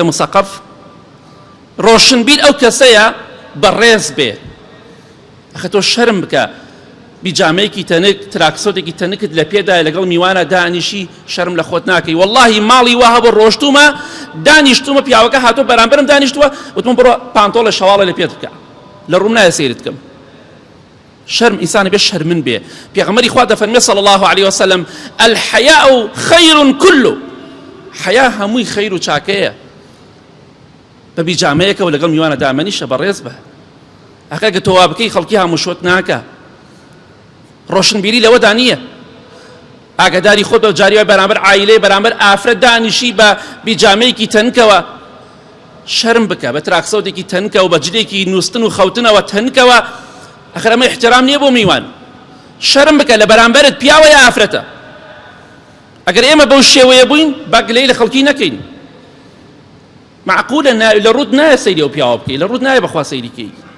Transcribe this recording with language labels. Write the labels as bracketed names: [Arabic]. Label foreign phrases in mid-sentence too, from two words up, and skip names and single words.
[Central Kurdish] موسەقەف ڕۆشنبیر ئەو کەسەیە بەڕێز بێ ئەخە تۆ شەرم بکە بیجامەیەکی تەنک تراکسۆتێکی تەنکت لە پێدایە لەگەڵ میوانە دانیشی شەرم لە خۆت ناکەی وەڵڵاهی ماڵی وا هەبوو ڕۆشتومە دانیشتومە پیاوەکە هاتۆ بەرامبەرم دانیشتووە وتم بڕۆ پانتۆڵە شەواڵە لە پێت بکە لە ڕووم نایە سەیرت بکەم شرم ئینسانی بێ شەرمن بێ پێغەمبەری خوا دەفەرمێ [Arabic] صلی الله عليه وسلم الحياء خير كله [Central Kurdish] حیا هەمووی خەیر و چاکەیە بە بیجامەیەکە و لەگەڵ میوانە دامەنیشە بەڕێز بە ئەکەگە تۆ وا بکەی خەڵکی هەمووشۆت ناکە ڕۆشنبیری لەوەدا نییە ئاگاداری خۆت بە جاریوای بەرامبەر عایلەی بەرامبەر ئافرەت دانیشی بە بیجامەیەکی تەنکەوە شەرم بکە بە تراکسۆتێکی تەنکە و بە جلێکی نووستن و خەوتنەوە تەنکەوە ئەخر ئەمە احترام نییە بۆ میوان شەرم بکە لە بەرامبەرت پیاوە یا ئافرەتە ئەگەر ئێمە بەو شێوەیە بووین با گلەی لە خەڵکی نەکەین معقولە لە ڕوود نایە سەیری ئەو پیاوە بکەی لە ڕوود نایە بەخوا سەیریکەی